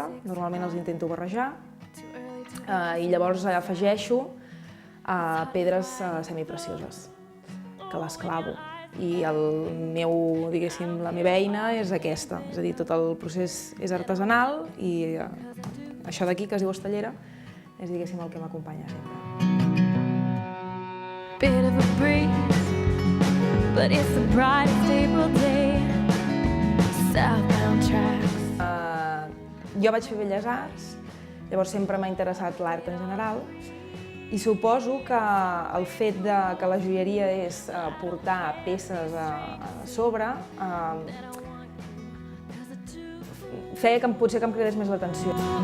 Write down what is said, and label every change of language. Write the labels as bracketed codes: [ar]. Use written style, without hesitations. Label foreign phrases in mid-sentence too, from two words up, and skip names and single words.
[ca] Normalment els intento barrejar i llavors afegeixo pedres semiprecioses, que les clavo. I la meva eina és aquesta, és a dir, tot el procés és artesanal i això d'aquí, que es diu estellera, és diguéssim el que m'acompanya sempre. [en] Bit of a breeze, but it's the brightest April day. Southbound tracks. [ca] Jo vaig fer Belles Arts, llavors sempre m'ha interessat l'art en general i suposo que el fet que la joieria és portar peces a sobre feia que potser que em cridés més l'atenció.